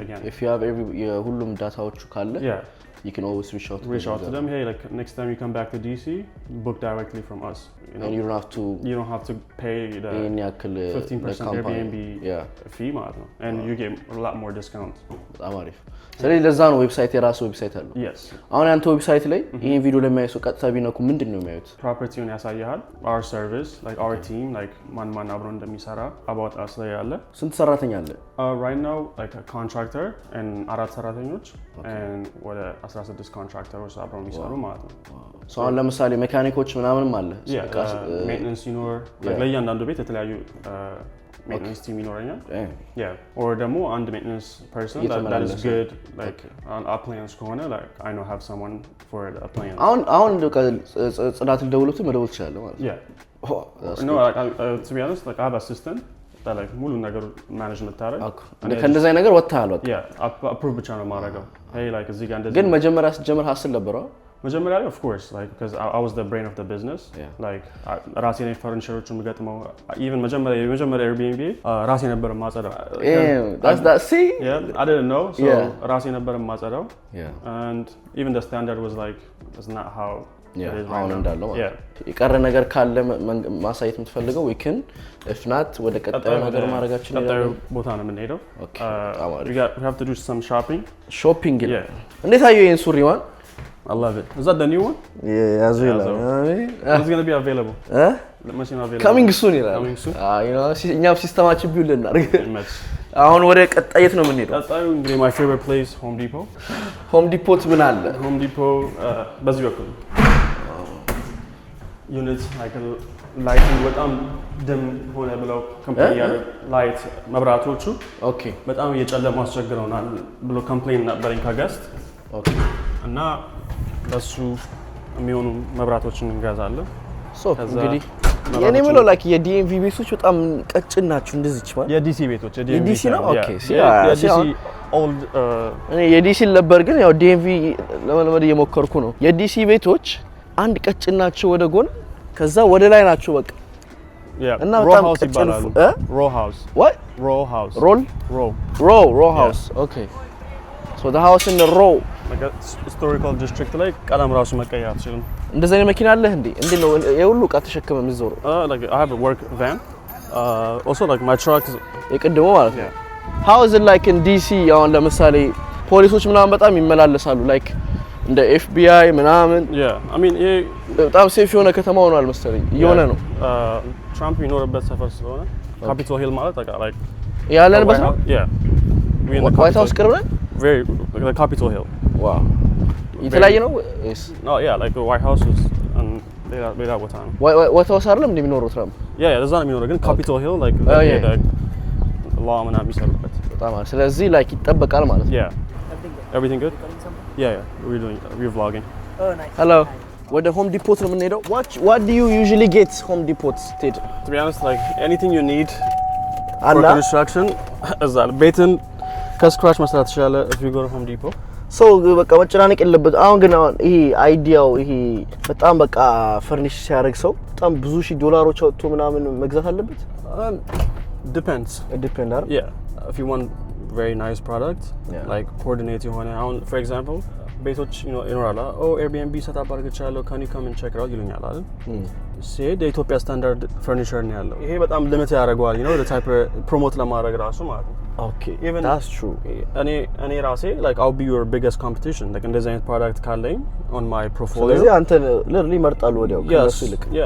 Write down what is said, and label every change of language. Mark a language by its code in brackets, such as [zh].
[en] if you have [am] ሁሉም ዳታዎቹ ካለ [en] you can always reach out to them. Hey, like next time you come back to DC, book directly from us. And you don't have to pay the 15% Airbnb fee [am] ማለት ነው. [en] And you get a lot more discount. [am] በጣም አሪፍ። ስለዚህ ለዛ ነው ዌብሳይት የራሱ ዌብሳይት አለው። [en] Yes. [am] አሁን ያንተ ዌብሳይት ላይ ይሄን ቪዲዮ ለማየት ሰው ቀጥታ ቢነኩ ምንድን ነው የሚያዩት? ፕሮፐርቲውን ያሳያል። [en] Our service, like our team, like [am] ማን አብሮ እንደሚሰራ [en] about us ላይ ያለ። [am] ስንት ሰራተኛ አለ? [en] Right now like a contractor and 4 ሰራተኞች and ወደ 16 contractors [am] አብረው የሚሰሩ ማለት ነው። ሰው አሁን ለምሳሌ ሜካኒኮች ምናምንም አለ። ሜንቴናንስ ይኖር ለእያንዳንዱ ቤት የተለያዩ maintenance team ይኖረኛል. [en] Or [am] ደግሞ አንድ [en] maintenance person that is good like on appliance ከሆነ like I know have someone for the appliance. [am] አሁን ጽዳት ልደውሉት መደወል ትችላለህ ማለት ነው? [en] No, to be honest, like I have assistant that like [am] ሙሉ ነገር ማኔጅ የምታደርግ ከእንደዚያ ነገር ወጥተሃል በቃ approve ብቻ ነው የማደርገው። hey like እዚህ ጋር እንደዚህ ግን መጀመሪያ ስትጀምር ሀስል ነበረው? መጀመሪያ ላይ [en] of course like because I was the brain of the business. [am] like ራሴ ነኝ ፈርኒቸሮችን የምገጥመው even መጀመሪያ Airbnb ራሴ ነበር የማጸዳው። [en] see I didn't know so [am] ራሴ ነበር የማጸዳው. [en] and even the standard was like it's not how [am] አሁን እንዳለው ማለት የቀረ ነገር ካለ ማሳየት የምትፈልገው [en] we can if not [am] ወደ ቀጣዩ ነገር ማድረጋችን ቀጣዩ ቦታ ነው የምንሄደው። [en] we have to do some shopping. [am] እንዴት አየው ይሄን ሱሪ ማን? [en] I love it. Is that the new one? Yeah, as well. It's going to be available. The machine available. Coming soon. Coming soon. You know, [am] እኛም ሲስተማችን ቢውል እናድርግ። አሁን ወደ ቀጣየት ነው የምንሄደው። ቀጣዩ እንግዲህ [en] my favorite place Home Depot. [am] Home Depot ምን አለ? Home Depot በዚህ በኩል units like lighting በጣም dim ሆነ ብለው ኮምፕሌን ያደረጉ ላይት መብራቶቹ በጣም እየጨለሙ አስቸግረውናል ብሎ ኮምፕሌን ነበረኝ ከገስት እና ለሱ የሚሆኑ መብራቶችን እንገዛለን። እንግዲህ የኔ ምለው ላይክ የዲኤምቪ ቤቶች በጣም ቀጭን ናቸው እንደዚህች ማለት የዲሲ ቤቶች የዲሲ ነው። ኦኬ የዲሲ ኦልድ እኔ የዲሲ ነበር ግን ያው ዲኤምቪ ለመልመድ እየሞከርኩ ነው። የዲሲ ቤቶች አንድ ቀጭን ናቸው ወደ ጎን ከዛ ወደ ላይ ናቸው በቃ እና በጣም ቀጭን [en] ሮ ሃውስ what ሮ ሃውስ ሮ ሃውስ ኦኬ so the house in the row like a historical district [am] ላይ ቀለም ራሱ መቀየር አትችልም። እንደዚህ አይነት መኪና አለ እንዴ? እንዴት ነው የሁሉ ዕቃ ተሸክመ የምትዞረው? [en] like I have a work van. Also like my truck [am] የቅድሞ ማለት ነው። [en] how is it like in DC [am] አሁን ለምሳሌ ፖሊሶች ምናምን በጣም ይመላለሳሉ like እንደ FBI ምናምን [en] I mean [am] በጣም ሴፍ የሆነ ከተማ ሆኗል መሰለኝ እየሆነ ነው። ትራምፕ የሚኖርበት ሰፈር ስለሆነ ካፒቶል ሂል ማለት like ያለንበት ነው። ዋይት ሃውስ ቅርብ ነው። [en] very like the Capitol Hill. [am] Wow. የተለያየ ነው? [en] No, yeah, like the White House is [am] ሌላ ቦታ ነው። ዋይት ሃውስ አይደለም እንደሚኖረው ትራምፕ? እዛ ነው የሚኖረው ግን Capitol Hill like law ምናምን የሚሰሩበት በጣም አሪፍ። ስለዚህ like ይጠበቃል ማለት ነው። [en] Everything good? Yeah, we're vlogging. Oh nice. Hello. [am] ወደ ሆም ዲፖት ነው የምንሄደው። [en] What do you usually get [am] ሆም ዲፖት ስትሄድ? [en] To be honest like anything you need for construction [am] እዛ ቤትን ከስክራች መስራት ትችላለህ [en] if you go to Home Depot. [am] so በቃ መጨናነቅ የለበት። አሁን ግን ይሄ አይዲያው ይሄ በጣም በቃ ፈርኒሽ ሲያደርግ ሰው በጣም ብዙ ሺህ ዶላሮች አውጥቶ ምናምን መግዛት አለበት? [en] Depends. It depends. If you want very nice product like coordinate የሆነ አሁን for example [am] ቤቶች ይኖራል [en] Airbnb setup አድርገቻለሁ can you come and check it out [am] ይሉኛል አይደል? ሲሄድ የኢትዮጵያ ስታንዳርድ ፈርኒቸር ነው ያለው። ይሄ በጣም ሊሚት ያደርገዋል the type promote ለማድረግ ራሱ ማለት ነው። [en] Okay, even that's true. [am] እኔ ራሴ [en] like I'll be your biggest competition like [am] እንደዚህ አይነት ፕሮዳክት ካለኝ [en] on my portfolio. [am] ስለዚህ አንተ literally ይመርጣሉ ወዲያው ከነሱ ይልቅ።